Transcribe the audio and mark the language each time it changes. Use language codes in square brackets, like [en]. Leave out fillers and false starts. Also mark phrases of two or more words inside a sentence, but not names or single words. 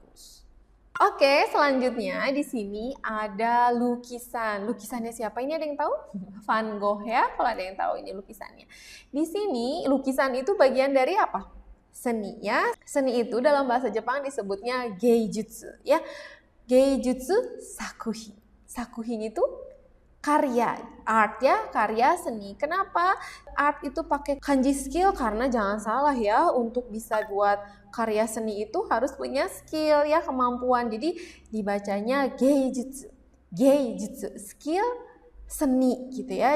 [id] Oke, selanjutnya di sini ada lukisan. Lukisannya siapa? Ini ada yang tahu? Van Gogh ya, kalau ada yang tahu ini lukisannya. Di sini lukisan itu bagian dari apa? Seni ya. Seni itu dalam bahasa Jepang disebutnya geijutsu ya. [ja] 芸術作品. [id] Sakuhin itu karya, art ya, karya seni. Kenapa art itu pakai kanji skill? Karena jangan salah ya, untuk bisa buat karya seni itu harus punya skill ya, kemampuan. Jadi dibacanya [ja] 芸術。芸術, [id] skill seni gitu ya.